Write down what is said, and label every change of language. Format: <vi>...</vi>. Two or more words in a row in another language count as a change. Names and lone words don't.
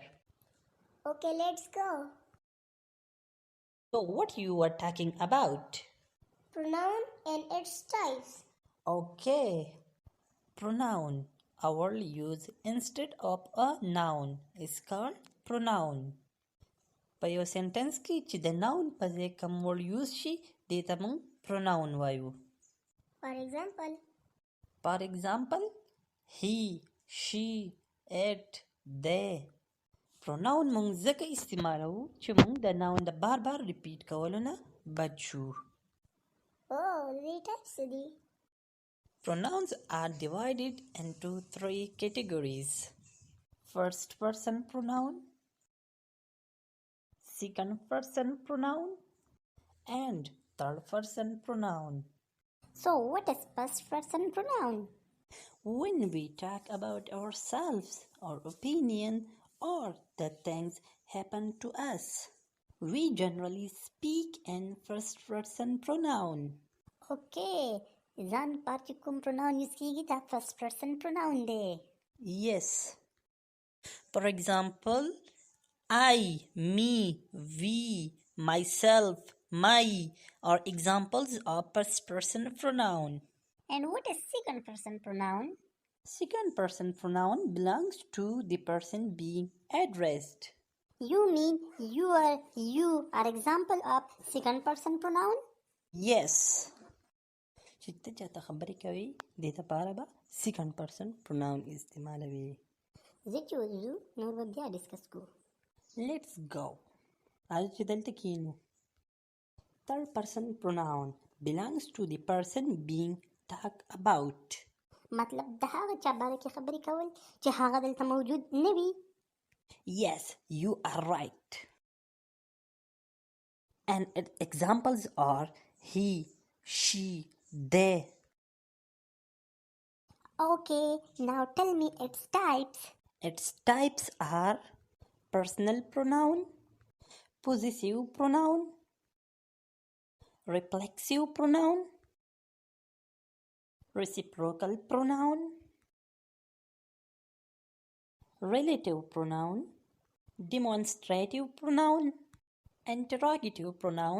<en>Okay, let's go. So what you were talking about? Pronoun and its types. Okay. Pronoun. Our use instead of a noun is called pronoun.</en> <ps>په یو سنټنس کې چې د ناون په ځای کوم</ps> <en>word use</en> <ps>شي دې ته موږ پروناون وایو.</ps> <en>For example, he, she, it, they.</en> <ps>پروناون موږ ځکه استعمالوو چې موږ د ناون د بار بار ریپیټ کولو نه بچ شو.</ps> <en>the types</en> <ps>دي.</ps> <en>Pronouns are divided into 3 categories. First person pronoun, second person pronoun, and third person pronoun. So, what is first person pronoun? When we talk about ourselves, our opinion, or the things happen to us, we generally speak in first person pronoun.</en> <ps>Okay, ځان پاتې کوم</ps> <en>pronoun use</en> <ps>کیږي دا</ps> <en>first person pronoun</en> <ps>دی.</ps> <en>Yes. For example, I, me, we, myself, my are examples of first person pronoun. And what is second person pronoun? Second person pronoun belongs to the person being addressed. You mean you are example of second person pronoun? Yes.</en> <ps>چې ته چاته خبرې کوي دې دپاره به</ps> <en>second person pronoun</en> <ps>استعمالوي. زه چې وځو نور به بیا ډسکس کوو.</ps> <en>Let's go.</en> <ps>راځه چې دلته کښېنو.</ps> <en>Third person pronoun belongs to the person being talked about.</en> <ps>مطلب د هغه چا باره کې خبرې کول چې هغه دلته موجود نه وي.</ps> <en>Yes, you are right. And examples are he, she, they. Okay, now tell me its types. Its types are personal pronoun, possessive pronoun, reflexive pronoun, reciprocal pronoun, relative pronoun, demonstrative pronoun, interrogative pronoun,</en>